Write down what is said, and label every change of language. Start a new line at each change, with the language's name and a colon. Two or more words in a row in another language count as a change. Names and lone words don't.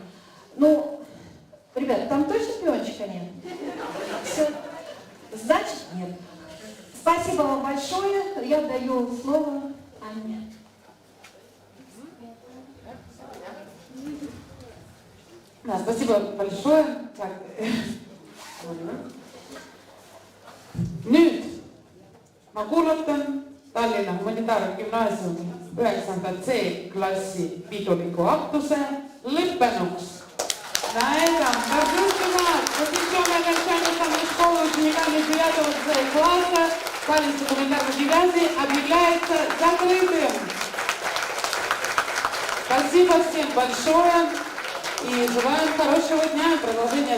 Russian: Ну, ребят, там точно пиончика нет? Все. Значит, нет. Спасибо вам большое. Я даю слово Анне. Да, спасибо большое. Так.
Estonian: Nüüd ma kuulutan Tallinna Humanitaargümnaasiumi 9. C-klassi piduliku aktuse lõppenuks.
Russian: На этом торжественно посвященная окончанию самой школы учениками 9 C-класса Таллинской гуманитарной гимназии объявляется закрытым. Спасибо всем большое и желаем хорошего дня.